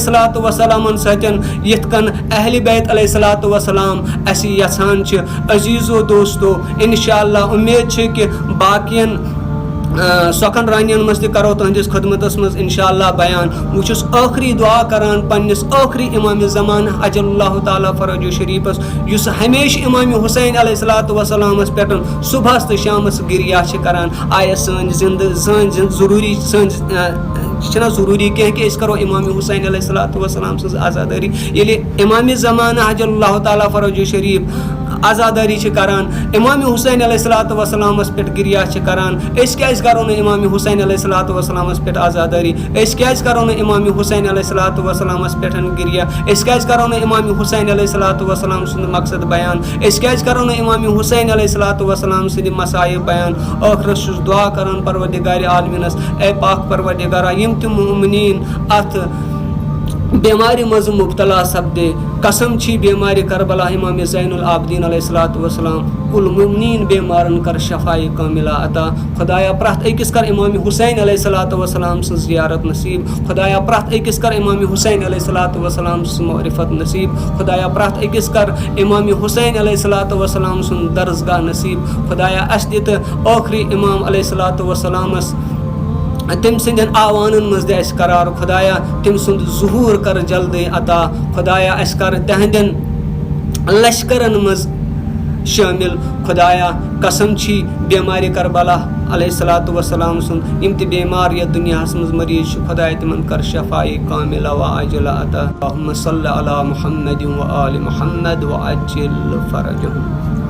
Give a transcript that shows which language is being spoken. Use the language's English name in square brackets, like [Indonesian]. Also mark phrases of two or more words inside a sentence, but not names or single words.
[Arabic] الصلوۃ والسلامن [Kashmiri] سۭتۍ یِتھ کٔنۍ اہلِ بیت [Arabic] علیہ الصلوۃ والسلام [Kashmiri] اَسہِ یژھان چھِ عزیٖزو دوستو [Arabic] انشاء اللہ [Kashmiri] اُمید چھِ کہ باقین سۄکھن رانین مز تہِ کرو تہنٛدِس خدمتس مز [Arabic] انشاء اللہ [Kashmiri] بیان بہٕ چھُس ٲخری دعا کران پننس ٲخری امام زمانہ [Arabic] اجل اللہ تعالیٰ فرجو شریفس [Kashmiri] یُس ہمیشہ امام حسین [Arabic] علیہ الصلوۃ والسلامس [Kashmiri] پٮ۪ٹھ صبحس تہٕ شامس گریہ چھِ کران آیا سٲنۍ ضروٗری چھِنہ ضروٗری کینٛہہ کہ أسۍ کرو امام حسین [Arabic] علیہ الصلوۃ والسلام [Kashmiri] سٕنٛز آزاداری ییٚلہِ امام زمانہ [Arabic] اجل اللہ تعالیٰ فرجو شریف [Kashmiri] آزاداری کران امام حسین [Arabic] علیہ الصلوۃ والسلامس [Kashmiri] پہ گریہ کران اس کیازِ کرو نہٕ امام حسین [Arabic] علیہ الصلوۃ والسلامس [Kashmiri] پہ آزاداری اس کیازِ کرو نہٕ امام حسین [Arabic] علیہ الصلوۃ والسلامس [Kashmiri] پہ گریہ اس کیازِ کرو نہٕ امام حسین [Arabic] علیہ الصلوۃ والسلام [Kashmiri] سُنٛد مقصد بیان اس کیازِ کرو نہٕ امام حسین [Arabic] علیہ الصلوۃ والسلام [Kashmiri] سٕنٛدِ مسائب بیان ٲخرس چھُس دعا کران پروردگارِ عالمیٖنس اے پاک پروردگارا یِم تہِ مومنیٖن اتھ بیمارِ منٛز مبتلا سپدے قسم چھی بیمارِ کربلا امام زین العابدین [Arabic] علیہ الصلوۃ [Kashmiri] والسلام کل مومنین بیمارن کر شفائے کاملہ عطا خدایا پرٛٮ۪تھ أکِس کر امام حسین [Arabic] علیہ الصلوۃ والسلام [Kashmiri] سٕنٛز زیارت نصیب خدایا پرٛٮ۪تھ أکِس کر امام حسین علیہ [Arabic] الصلوۃ والسلام [Kashmiri] سٕنٛز معرفت نصیب خدایا پرٛٮ۪تھ أکِس کر امام حسین [Arabic] علیہ الصلوۃ والسلام [Kashmiri] سُنٛد درسگاہ نصیب خدایا اَسہِ دِ تہٕ ٲخری امام [Arabic] علیہ الصلوۃ والسلامس [Kashmiri] تم سندین آوانن مز دے اس قرار خدایا تم سند ظہور کر جلدی عطا خدایا اس کر تہندین لشکرن مز شامل خدایا قسم چھی بیماری کربلا [Arabic] علیہ الصلوۃ والسلام [Kashmiri] سن یم تہ بیمار یا دنیا مز مریض خدایا تمن کر شفائی کاملہ و عاجلہ عطا [Arabic] اللہم صلی علی محمد و آل محمد و عجل فرجہم.